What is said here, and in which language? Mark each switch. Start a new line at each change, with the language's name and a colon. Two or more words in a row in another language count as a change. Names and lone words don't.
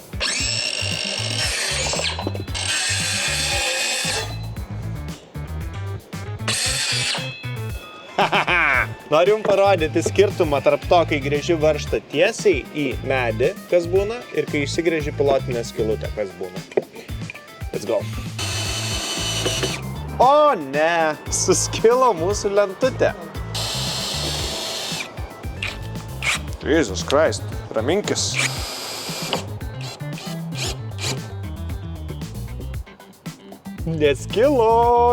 Lithuanian: Noriu jums parodyti skirtumą tarp to, kai gręži varžtą tiesiai į medį, kas būna, ir kai išsigręži pilotinę skylutę, kas būna.
English: Let's go.
Lithuanian: O ne, suskilo mūsų lentutė.
English: Jesus Christ,
Lithuanian: raminkis. Neskilo.